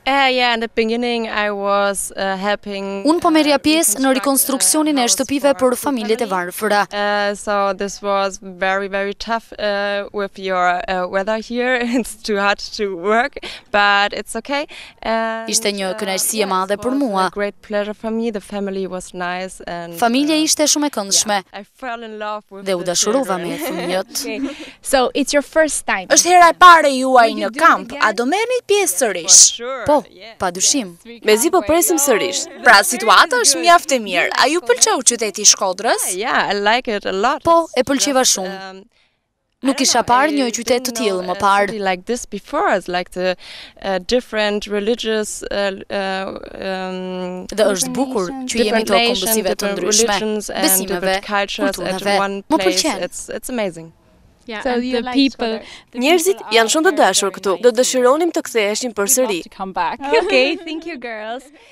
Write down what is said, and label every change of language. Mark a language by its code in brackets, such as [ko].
[en] Yeah, in the beginning I was helping. [sq] Unë po merja pjesë në rikonstruksionin e shtëpive për familjet e varfëra. [en] So this was very tough with your weather here. It's too hot to work, but it's okay. [sq] Ishte një kënaqësi e madhe për mua. [en] A great pleasure for me. The family was nice and [sq] Familja ishte shumë e këndshme. [en] I fell in love with [sq] Dhe u dashurova me fëmijët. [en] So it's your first time. [sq] Është hera e parë juaj në kamp, a do merrni pjesë sërish? Po, padyshim. Mezi po presim sërish. Pra situata është mjaft e mirë. A ju pëlqeu qyteti i Shkodrës? [en] Yeah, I like it a lot. [sq] Po, e pëlqeva shumë. Nuk isha parë një qytet të tillë më parë. [en] Like this before, it's like the different religious [sq] Dhe është bukur që jemi të kombësive të ndryshme, besimeve, kulturave. Më pëlqen. [en] It's amazing. So the people. [sq] Njerëzit janë shumë të dashur këtu. Do dëshironim të ktheheshin përsëri. [en] Okay, thank you girls.